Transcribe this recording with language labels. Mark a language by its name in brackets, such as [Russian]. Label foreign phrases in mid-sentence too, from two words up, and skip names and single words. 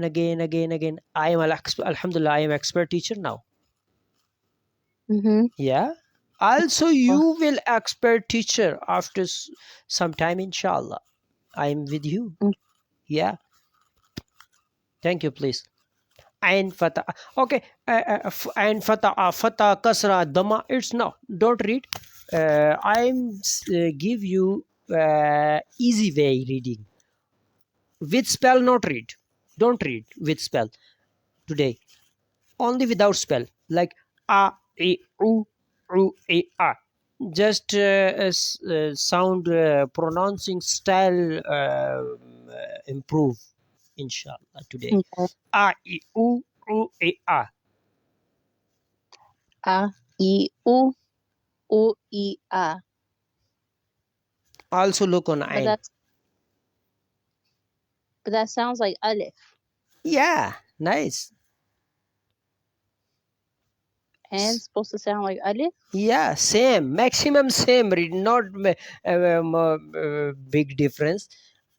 [English] I am Alhamdulillah, I am expert teacher now. Mm-hmm. Yeah. Also, you will expert teacher after some time, inshallah. I am with you. Mm. Yeah. Thank you, please. [Arabic] Ain fata. Okay. Ain fata, fata, kasra, dama. [English] It's no. Don't read. I'm give you easy way reading. With spell, not read. Don't read with spell today. Only without spell. Like a, e, u, e, a. Just sound pronouncing style improve, inshallah, today. Okay. A, e, u, e, a. A, E, U, E, A. Also look on But ain. that sounds like alif. Yeah, nice. And supposed to sound like alif. Yeah, same, maximum same read, not big difference.